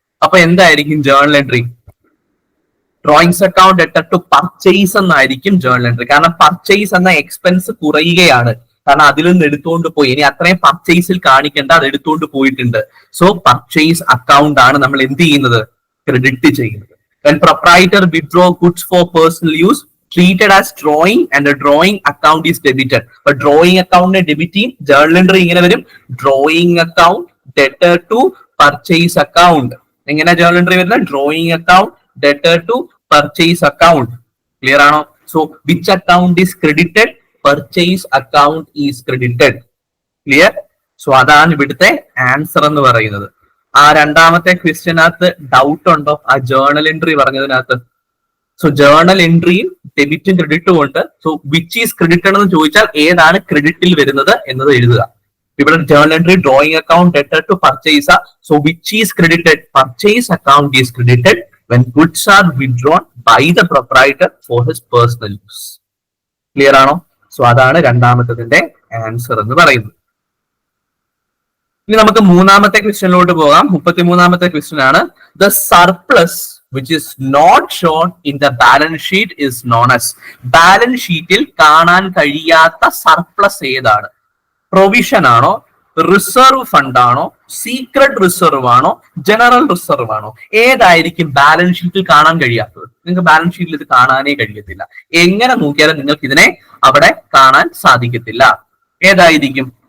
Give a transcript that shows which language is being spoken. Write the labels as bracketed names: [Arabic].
[Malayalam] അപ്പൊ എന്തായിരിക്കും journal entry? [English] drawings account debtor to purchase [Malayalam] എന്നായിരിക്കും ജേർണൽ എൻട്രി. കാരണം പർച്ചേസ് എന്ന എക്സ്പെൻസ് കുറയുകയാണ്. കാരണം അതിൽ നിന്ന് എടുത്തുകൊണ്ട് പോയി, ഇനി അത്രയും പർച്ചേസിൽ കാണിക്കേണ്ട, അത് എടുത്തുകൊണ്ട് പോയിട്ടുണ്ട്. സോ പർച്ചേസ് അക്കൗണ്ട് ആണ് നമ്മൾ എന്ത് ചെയ്യുന്നത്? ക്രെഡിറ്റ് ചെയ്യുന്നത്. [English] When proprietor withdraw goods for personal use, treated as drawing and a drawing account is debited. But drawing account ne debit ചെയ്യും. journal entry [Malayalam] ഇങ്ങനെ വരും: [English] drawing account debtor to purchase account. [Malayalam] എങ്ങനെ journal entry വരുന്നത്? [English] drawing account debtor to purchase account. Clear ആണോ? So which account is credited? Purchase account is credited. Clear? [Malayalam] So അതാണ് ഇവിടുത്തെ answer എന്ന് പറയുന്നത്. ആ രണ്ടാമത്തെ ക്വസ്റ്റ്യനകത്ത് ഡൗട്ട് ഉണ്ടോ? ആ ജേർണൽ എൻട്രി പറഞ്ഞതിനകത്ത്. സോ ജേർണൽ എൻട്രിയും ഡെബിറ്റും ക്രെഡിറ്റും ഉണ്ട്. [English] so which is credited [Malayalam] എന്ന് ചോദിച്ചാൽ ഏതാണ് ക്രെഡിറ്റിൽ വരുന്നത് എന്നത് എഴുതുക. ഇവിടെ journal entry [English] Drawing account debtor to purchase. So which is credited? Purchase account is credited when goods are withdrawn by the proprietor for his personal use. [Malayalam] Clear ആണോ? So അതാണ് രണ്ടാമത്തതിന്റെ answer എന്ന് പറയുന്നത്. ഇനി നമുക്ക് മൂന്നാമത്തെ ക്വസ്റ്റ്യനിലോട്ട് പോകാം. 33ാമത്തെ ക്വസ്റ്റ്യൻ ആണ്. [English] The surplus which is not shown in the balance sheet is known as. [Malayalam] Balance ഷീറ്റിൽ കാണാൻ കഴിയാത്ത സർപ്ലസ് ഏതാണ്? പ്രൊവിഷൻ ആണോ, റിസർവ് ഫണ്ട് ആണോ, സീക്രട്ട് റിസർവ് ആണോ, ജനറൽ റിസർവ് ആണോ? ഏതായിരിക്കും ബാലൻസ് ഷീറ്റിൽ കാണാൻ കഴിയാത്തത്? നിങ്ങൾക്ക് ബാലൻസ് ഷീറ്റിൽ ഇത് കാണാനേ കഴിയത്തില്ല. എങ്ങനെ നോക്കിയാലും നിങ്ങൾക്ക് ഇതിനെ അവിടെ കാണാൻ സാധിക്കത്തില്ല. ഏതായിരിക്കും?